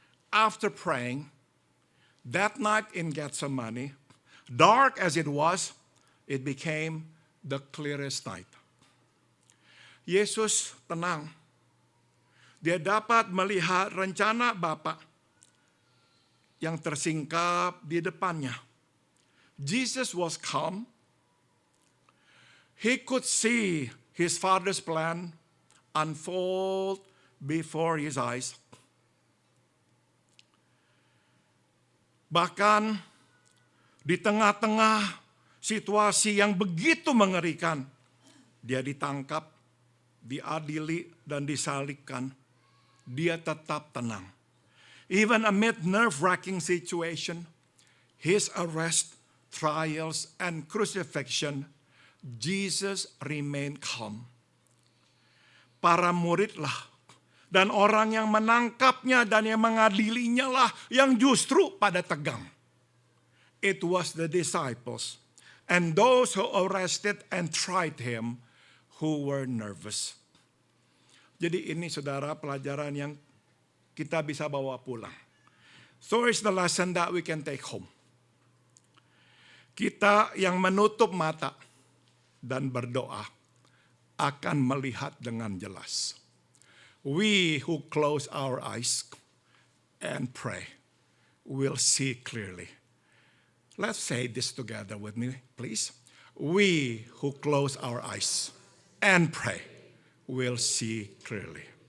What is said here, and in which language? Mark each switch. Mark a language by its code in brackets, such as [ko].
[en] After praying, that night in Gethsemane, dark as it was, it became the clearest night. [id] Yesus tenang. Dia dapat melihat rencana Bapa yang tersingkap di depannya. [en] Jesus was calm. He could see his Father's plan unfold before his eyes. [id] Bahkan di tengah-tengah situasi yang begitu mengerikan, dia ditangkap, diadili, dan disalibkan. Dia tetap tenang. [en] Even amid nerve-wracking situation, his arrest, trials, and crucifixion, Jesus remained calm. [id] Para muridlah dan orang yang menangkapnya dan yang mengadilinya lah yang justru pada tegang. [en] It was the disciples and those who arrested and tried him who were nervous. [id] Jadi ini saudara pelajaran yang kita bisa bawa pulang. [en] So is the lesson that we can take home. [id] Kita yang menutup mata dan berdoa akan melihat dengan jelas. [en] We who close our eyes and pray will see clearly. Let's say this together with me, please. We who close our eyes and pray will see clearly.